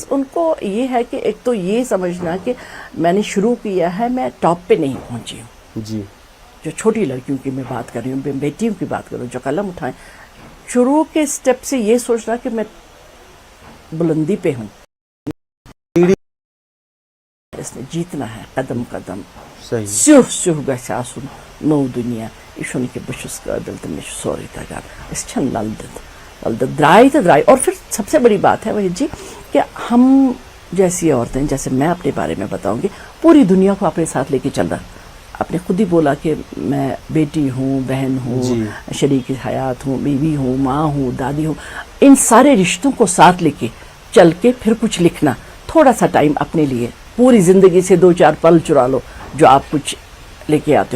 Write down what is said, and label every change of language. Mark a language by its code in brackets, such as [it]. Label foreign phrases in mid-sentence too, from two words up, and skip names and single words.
[ur] بس ان کو یہ ہے کہ ایک تو یہ سمجھنا کہ میں نے شروع کیا ہے, میں ٹاپ پہ نہیں پہنچی ہوں. جی جو چھوٹی لڑکیوں کی میں بات کر رہی ہوں, بیٹیوں کی بات کر رہی ہوں جو قلم اٹھائیں, شروع کے سٹیپ سے یہ سوچنا کہ میں بلندی پہ ہوں, اس نے جیتنا ہے قدم قدم. [ks] سیوہ سیوہ گژھِ آسُن نو دنیا, یہ چھُنہٕ کہ بہٕ چھُس قٲبِل تہٕ مےٚ چھُ سورُے تگان. أسۍ چھِنہٕ لل دِتھ درائے تو درائے. [ur] اور پھر سب سے بڑی بات ہے وحید جی کہ ہم جیسی عورتیں, جیسے میں اپنے بارے میں بتاؤں گی, پوری دنیا کو اپنے ساتھ لے کے چل رہا. آپ نے خود ہی بولا کہ میں بیٹی ہوں, بہن ہوں, شریک حیات ہوں, بیوی ہوں, ماں ہوں, دادی ہوں. ان سارے رشتوں کو ساتھ لے کے چل کے پھر کچھ لکھنا, تھوڑا سا ٹائم اپنے لیے, پوری زندگی سے 2-4 پل چرا لو جو آپ کچھ لے کے آتے ہو.